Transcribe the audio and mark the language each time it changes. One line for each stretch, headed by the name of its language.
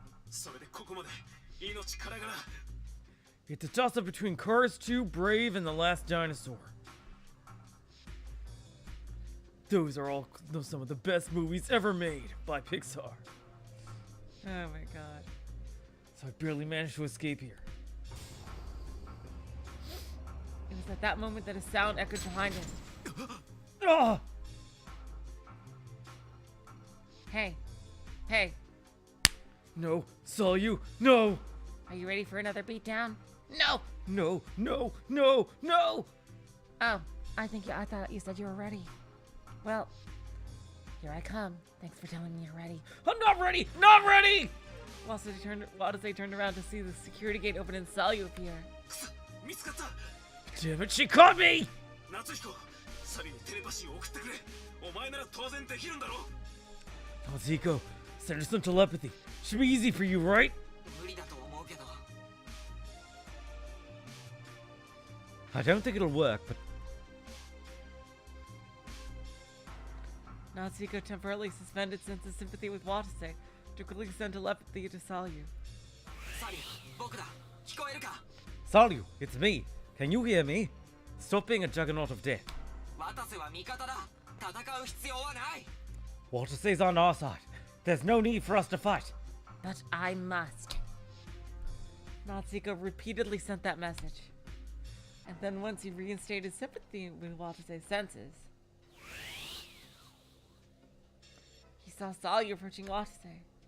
Japanese: それでここまで命からがら
English: It's a toss-up between Cars 2, Brave, and The Last Dinosaur. Those are all some of the best movies ever made by Pixar. Oh my god. So I barely managed to escape here. It was at that moment that a sound echoed behind him. Ah! Hey. Hey. No, saw you. No! Are you ready for another beatdown? No! No, no, no, no! Oh, I thought you said you were ready. Well, here I come. Thanks for telling me you're ready. I'm not ready! Not ready! Watase turned around to see the security gate open and saw you appear.
Japanese: 見つかった
English: Damn it, she caught me!
Japanese: 夏彦サリにテレパシーを送ってくれお前なら当然できるんだろ
English: Natsuko, send her some telepathy. Should be easy for you, right?
Japanese: 無理だと思うけど
English: I don't think it'll work, but Natsuko temporarily suspended sense of sympathy with Watase to quickly send telepathy to Salyu.
Japanese: サリ僕だ聞こえるか
English: Salyu, it's me. Can you hear me? Stop being a juggernaut of death.
Japanese: 渡瀬は味方だ戦う必要はない
English: Watase's on our side. There's no need for us to fight. But I must. Natsuko repeatedly sent that message. And then once he reinstated sympathy with Watase's senses, he saw Salyu approaching Watase.